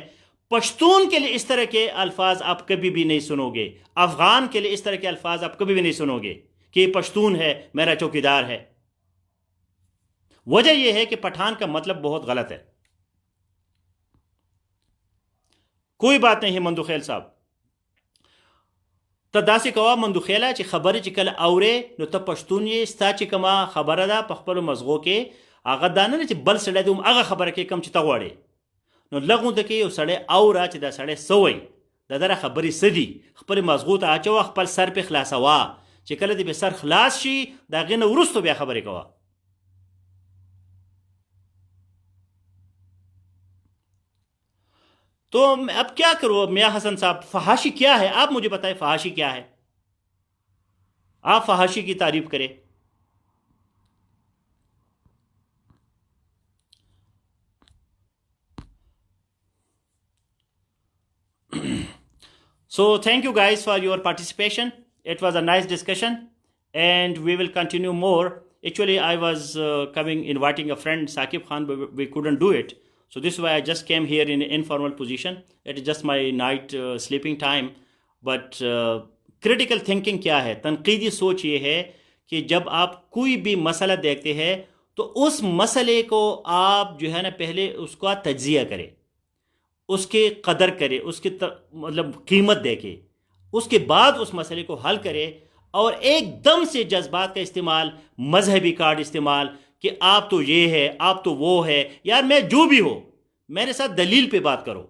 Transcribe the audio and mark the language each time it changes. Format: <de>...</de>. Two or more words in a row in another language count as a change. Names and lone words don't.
<ur>پشتون کے لیے اس طرح کے الفاظ آپ کبھی بھی نہیں سنو گے، افغان کے لیے اس طرح کے الفاظ آپ کبھی بھی نہیں سنو گے کہ یہ پشتون ہے، میرا چوکیدار ہے۔ وجہ یہ ہے کہ پٹھان کا مطلب بہت غلط ہے۔ کوئی بات نہیں ہے</ur> <ps>مندوخیل صاحب، ته داسې کوه مندوخیله چې خبرې چې کله اورې نو ته پښتون یې، ستا چې کومه خبره ده په خپلو مغزو کې هغه دا نه چې بل سړی د هغه خبره کې کوم چې ته غواړې، نو لږ غونده کې یو سړی اوره چې دا سړی څه وایي، د دغه خبرې څه دي، خپلې مغزو ته اچوه، خپل سر پې خلاصوه، چې کله دې پې سر خلاص شي د هغې نه وروستو بیا خبرې کوه۔</ps> <ur>تو اب کیا کرو میاں حسن صاحب، فحاشی کیا ہے؟ آپ مجھے بتائیں فحاشی کیا ہے، آپ فحاشی کی تعریف کریں۔</ur> <en>So thank you guys for your participation. It was a nice discussion and we will continue more. Actually I was inviting a friend Saqib Khan, but we couldn't do it. So this is why I just came here in an informal position. It is just my night sleeping time. But critical thinking</en> <ur>کیا ہے؟ تنقیدی سوچ یہ ہے کہ جب آپ کوئی بھی مسئلہ دیکھتے ہیں تو اس مسئلے کو آپ جو ہے نا پہلے اس کا تجزیہ کریں، اس کے قدر کرے، اس کی مطلب قیمت دے کے، اس کے بعد اس مسئلے کو حل کرے، اور ایک دم سے جذبات کا استعمال، مذہبی کارڈ استعمال کہ آپ تو یہ ہے، آپ تو وہ ہے، یار میں جو بھی ہو میرے ساتھ دلیل پہ بات کرو۔</ur>